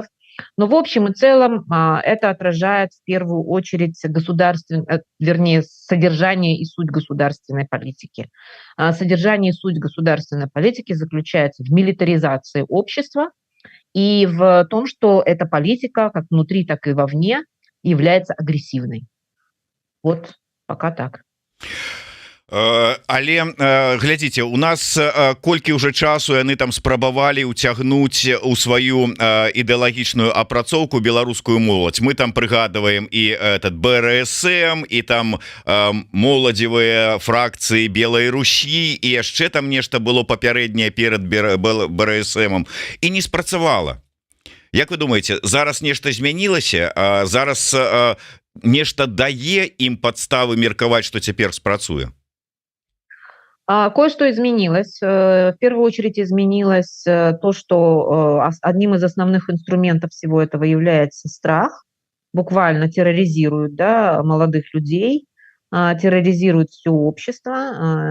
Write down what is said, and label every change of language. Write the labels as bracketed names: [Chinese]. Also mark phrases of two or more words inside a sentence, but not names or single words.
[Russian] Но в общем и целом это отражает в первую очередь содержание и суть государственной политики. Содержание и суть государственной политики заключается в милитаризации общества и в том, что эта политика, как внутри, так и вовне, является агрессивной. Вот пока так. [Belarusian] Але глядзіце, у нас колькі уже часу яны там спрабавалі уцягнуць у сваю ідэалагічную апрацоўку беларускую моладзь. Мы там прыгадываем і этот БРСМ, і там моладзевыя фракцыі Белай Русі, і яшчэ там нешта было папярэдняе перад БРСМом, і не спрацавала. Як вы думаете, зараз нешта змянілася? Зараз нешта дае ім падставы меркаваць, што цяпер спрацуе? [Russian] Кое-что изменилось. В первую очередь изменилось то, что одним из основных инструментов всего этого является страх. Буквально терроризируют, да, молодых людей, терроризируют все общество.